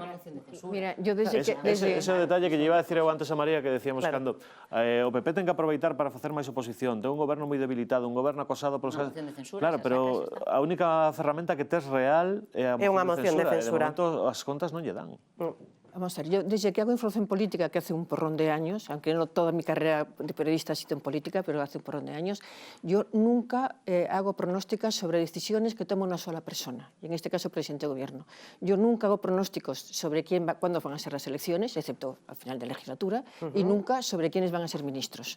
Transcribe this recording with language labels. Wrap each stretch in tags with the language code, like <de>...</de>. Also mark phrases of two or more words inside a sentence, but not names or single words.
<es>Mira, yo desde que...</es> <gl>Ese é o detalle que lle iba a decir eu antes a María, que decíamos cando o PP ten que aproveitar para facer máis oposición, ten un goberno moi debilitado, un goberno acosado polos... Claro, pero a única ferramenta que tes real é unha moción de censura. E de momento as contas non lle dan.</gl> <es>Vamos a ver, yo desde que hago información política, que hace un porrón de años, aunque no toda mi carrera de periodista ha sido en política, pero hace un porrón de años, yo nunca hago pronósticas sobre decisiones que toma una sola persona, y en este caso el presidente de gobierno. Yo nunca hago pronósticos sobre cuándo van a ser las elecciones, excepto al final de la legislatura, y nunca sobre quiénes van a ser ministros.</es>